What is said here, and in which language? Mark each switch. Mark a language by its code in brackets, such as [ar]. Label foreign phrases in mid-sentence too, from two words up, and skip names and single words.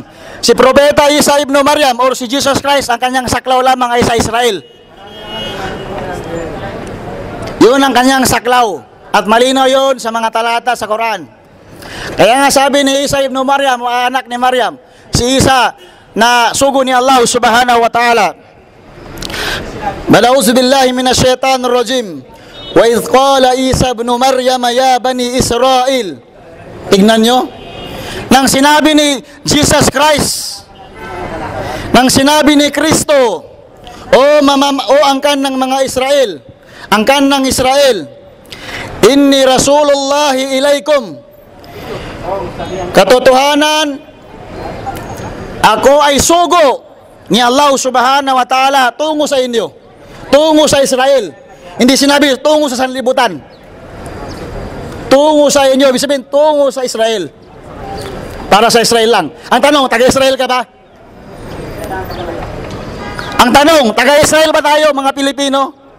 [tl] Si Propeta Isa ibn Maryam or si Jesus Christ, ang kanyang saklaw lamang ay sa Israel. Yun ang kanyang saklaw. At malinaw yun sa mga talata sa Quran. Kaya nga sabi ni Isa ibn Maryam, anak ni Maryam, si Isa na sugo ni Allah [ar] سبحانه وتعالى، أعوذ بالله من الشيطان الرجيم. وإذ قال عيسى ابن مريم يا بني إسرائيل. [tl] Tignan nyo, nang sinabi ni Jesus Christ, nang sinabi ni Kristo, o angkan ng mga Israel, angkan ng Israel, [ar] إني رسول الله إليكم, [tl] katotohanan, ako ay sugo ni Allah [ar] سبحانه وتعالى [tl] tungo sa inyo, tungo sa Israel. Hindi sinabi tungo sa sanlibutan, tungo sa inyo, ibig sabihin tungo sa Israel, para sa Israel lang. Ang tanong, taga-Israel ka ba? Ang tanong, taga-Israel ba tayo mga Pilipino?